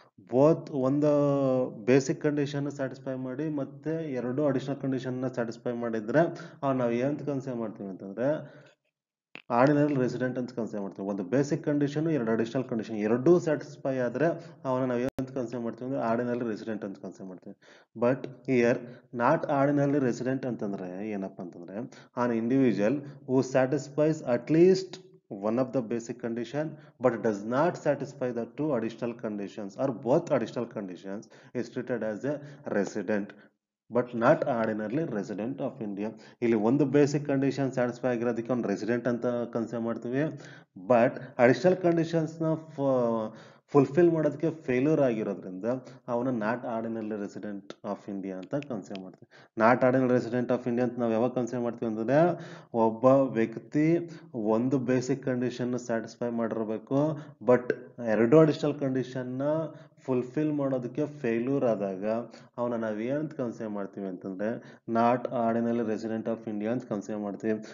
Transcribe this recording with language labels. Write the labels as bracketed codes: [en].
[kn] Both ಒಂದು basic condition satisfy ಮಾಡಿ ಮತ್ತೆ ಎರಡು ಅಡಿಷನಲ್ ಕಂಡೀಷನ್ ಸ್ಯಾಟಿಸ್ಫೈ ಮಾಡಿದ್ರೆ ನಾವು ಏನಂತ ಕನ್ಸಿಡರ್ ಮಾಡ್ತೀವಿ ಅಂತಂದ್ರೆ ಆರ್ಡಿನರಿ ರೆಸಿಡೆಂಟ್ ಅಂತ ಕನ್ಸಿಡರ್ ಮಾಡ್ತೀವಿ. ಒಂದು ಬೇಸಿಕ್ ಕಂಡೀಷನ್ ಎರಡು ಅಡಿಷನಲ್ ಕಂಡೀಷನ್ ಎರಡೂ ಸ್ಯಾಟಿಸ್ಫೈ ಆದ್ರೆ ಅವನ ನಾವು ಏನಂತ ಕನ್ಸಿಡರ್ ಮಾಡ್ತೀವಿ ಅಂದ್ರೆ ಆರ್ಡಿನರಿ ರೆಸಿಡೆಂಟ್ ಅಂತ ಕನ್ಸಿಡರ್ ಮಾಡ್ತೀವಿ. [en] but year not ordinary resident [kn] ಅಂತಂದ್ರೆ ಏನಪ್ಪ ಅಂತಂದ್ರೆ [en] An individual who satisfies at least one of the basic condition but does not satisfy the two additional conditions or both additional conditions is treated as a resident but not ordinarily resident of India. [kn] ಇಲ್ಲಿ ಒಂದು basic condition satisfy ಆಗಿರೋದಕ್ಕೆ ಅವ್ನು resident ಅಂತ consider ಮಾಡ್ತೀವಿ. But additional ಕಂಡೀಷನ್ಸ್ನ fulfil ಮಾಡೋದಕ್ಕೆ failure ಆಗಿರೋದ್ರಿಂದ ಅವನ not ಆರ್ಡಿನರ್ಲಿ resident of India ಅಂತ consider ಮಾಡ್ತೀವಿ. Not ordinary resident of India ಅಂತ ನಾವು ಯಾವಾಗ ಕನ್ಸಿಡರ್ ಮಾಡ್ತೀವಿ ಅಂದ್ರೆ ಒಬ್ಬ ವ್ಯಕ್ತಿ ಒಂದು ಬೇಸಿಕ್ ಕಂಡೀಷನ್ ಸ್ಯಾಟಿಸ್ಫೈ ಮಾಡಿರಬೇಕು ಬಟ್ ಎರಡು ಅಡಿಷನಲ್ ಕಂಡೀಷನ್ನ ಫುಲ್ಫಿಲ್ ಮಾಡೋದಕ್ಕೆ ಫೇಲ್ಯೂರ್ ಆದಾಗ ಅವನ ನಾವು ಏನಂತ ಕನ್ಸಿಡರ್ ಮಾಡ್ತೀವಿ ಅಂತಂದ್ರೆ not ordinary resident of India ಅಂತ ಕನ್ಸಿಡರ್ ಮಾಡ್ತೀವಿ.